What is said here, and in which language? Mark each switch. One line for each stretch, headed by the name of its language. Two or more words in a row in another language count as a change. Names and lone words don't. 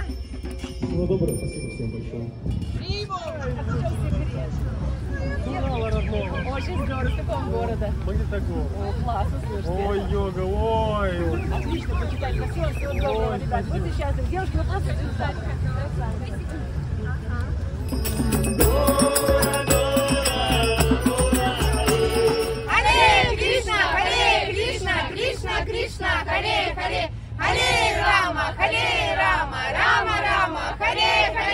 Russian: Всего доброго, спасибо всем большое. Очень здорово. С какого города? Магнитогор. О, классно, слушайте. Ой, йога, ой. Отлично, почитать красиво, всего доброго, ребят. Будьте счастливы. Девушки, вы просто чудесные. Харе Кришна, Харе Кришна, Кришна Кришна, Харе Харе, Харе Рама, Рама Рама, Харе Харе.